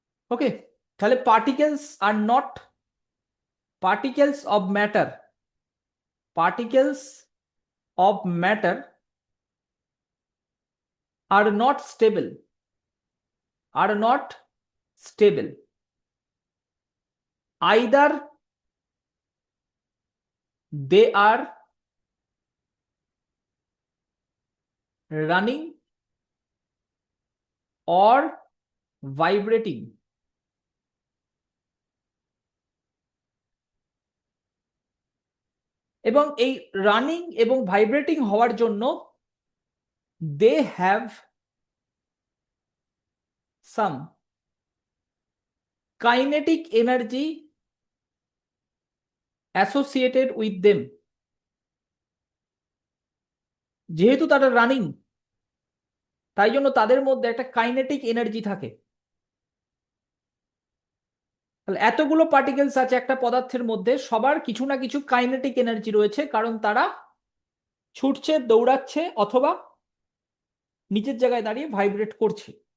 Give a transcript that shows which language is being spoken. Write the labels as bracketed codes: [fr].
[en] Okay, তাহলে particles are not, particles of matter, particles of matter are not stable, are not stable. Either they are running or vibrating. [bn] এবং এই running এবং vibrating হওয়ার জন্য [en] they have some kinetic energy associated with them. [bn] যেহেতু তারা running, তাই জন্য তাদের মধ্যে একটা কাইনেটিক এনার্জি থাকে। তাহলে এতগুলো পার্টিকেলস আছে একটা পদার্থের মধ্যে, সবার কিছু না কিছু কাইনেটিক এনার্জি রয়েছে, কারণ তারা ছুটছে, দৌড়াচ্ছে, অথবা নিচের জায়গায় দাঁড়িয়ে ভাইব্রেট করছে।